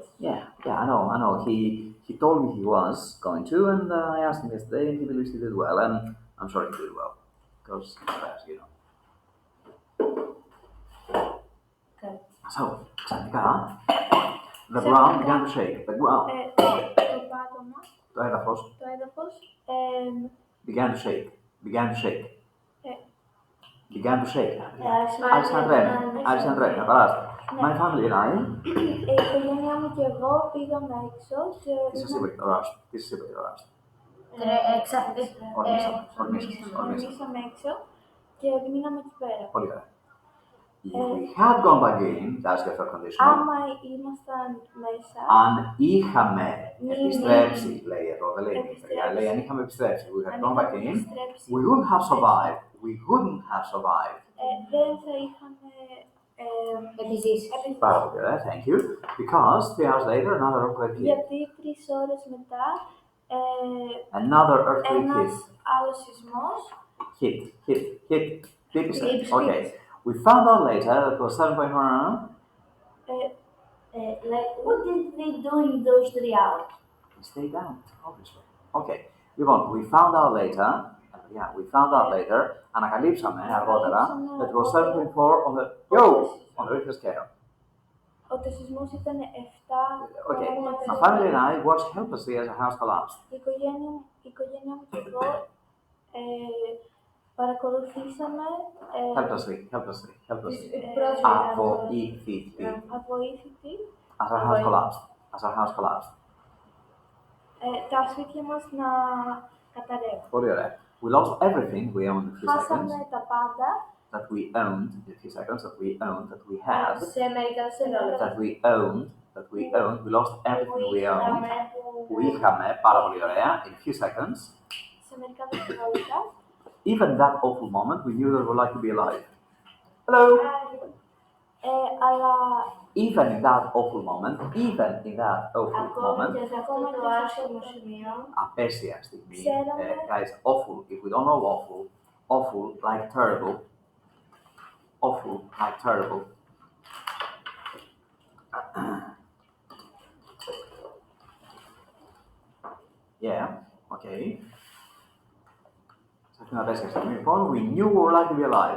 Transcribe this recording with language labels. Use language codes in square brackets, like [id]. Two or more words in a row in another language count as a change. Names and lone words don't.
[en] Yeah, I know. He told me he was going to, and I asked him yesterday, and he believes he did well, and I'm sure he did well. Because, you know. Okay. So, ξαφνικά, the ground began to shake. The ground. [el] Το πάτωμα. Το έδαφος. [en] Began to shake. [el] Άρχισε να τρέμει, να παράστα. [en] My family and I. [el] Η οικογένειά μου και εγώ πήγαμε έξω και... Τι σας είπε για το ράστο. Ορμήσαμε έξω και μείναμε εκεί πέρα. Πολύ ωραία. [en] If we had gone back in, that's the third condition. [el] Άμα ήμασταν μέσα, Αν είχαμε επιστρέψει, λέει εδώ, δεν λέει νύχτα, λέει αν είχαμε επιστρέψει, [en] we had gone back in, we wouldn't have survived. We wouldn't have survived. [el] δεν θα είχαμε επιζήσει. Πάρα πολύ ωραία, [en] thank you. Because 3 hours later, another earthquake hit. [el] Γιατί 3 ώρες μετά [en] Another earthquake [el] ένας [en] hit. [el] άλλος σεισμός [en] Hit. [el] Χτύπησε. [en] Okay. We found out later that it was 7.1. Like, what did they do in those 3 hours? We stayed down, obviously. Okay. Λοιπόν, we found out later, [el] ανακαλύψαμε αργότερα, [en] that it was 7.4 on the Richter scale. [el] ότι ο σεισμός ήταν 7. [en] Okay. My family and I watched helplessly as our house collapsed. [el] Η οικογένειά μου και εγώ παρακολουθήσαμε [en] Helplessly. [el] αβοήθητοι [en] As our house collapsed. [el] Τα σπίτια μας να καταρρεύουν. Πολύ ωραία. [en] We lost everything we owned in a few seconds. [el] Χάσαμε τα πάντα [en] That we owned in a few seconds. That we had. [el] Σε μερικά δευτερόλεπτα. [en] That we owned. We lost everything we owned. [el] Που είχαμε, πάρα πολύ ωραία. [en] In a few seconds. [el] Σε μερικά δευτερόλεπτα. [en] Even that awful moment, we knew that we would like to be alive. Hello. [el] Αλλά [en] Even in that awful moment, [el] Ακόμα και σε αυτό το άσχημο σημείο, απέσια στιγμή, ξέραμε, [en] guys, awful, if we don't know awful, like terrible, yeah, okay. [el] Σε αυτήν την απέσια στιγμή, λοιπόν, [en] we knew we would like to be alive.